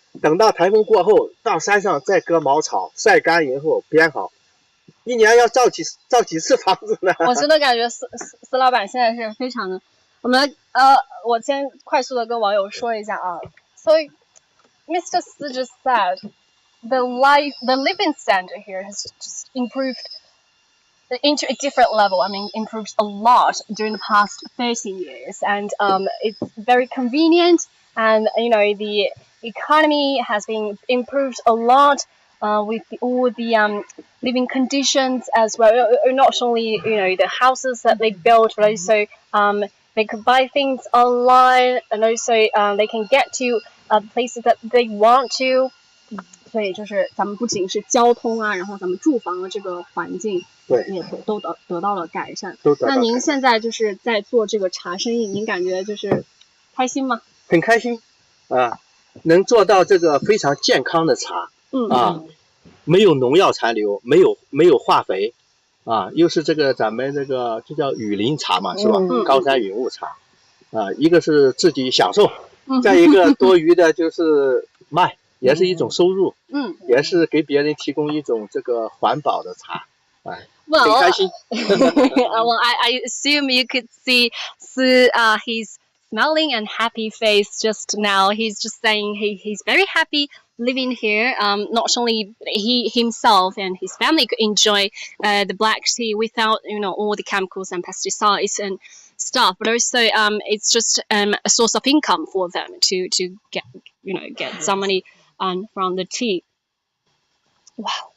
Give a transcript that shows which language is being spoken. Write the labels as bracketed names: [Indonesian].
[Chinese] 等到台风过后，到山上再割茅草，晒干以后编好。一年要造几次房子呢？我真的感觉司老板现在是非常的。我先快速的跟网友说一下啊。 [English] So Mr. Si just said the living standard here has just improved into a different level. I mean, improved a lot during the past 30 years, and it's very convenient, and the economy has been improved a lot with all the living conditions as well. Not only the houses that they built, but also they could buy things online, and also they can get to places that they want to. [Chinese] 所以就是咱们不仅是交通啊，然后咱们住房的这个环境，对，也都得到了改善。那您现在就是在做这个茶生意，您感觉就是开心吗？很开心啊，能做到这个非常健康的茶，没有农药残留，没有化肥，啊，又是这个咱们这个就叫雨林茶嘛，是吧？高山云雾茶，啊，一个是自己享受，再一个多余的就是卖。也是一种收入，也是给别人提供一种这个环保的茶，哎，很开心。 [English] Well, I assume you could see his smiling and happy face just now. He's just saying he's very happy living here. Not only he himself and his family could enjoy the black tea without all the chemicals and pesticides and stuff, but also it's just a source of income for them to get some money from the tea. Wow.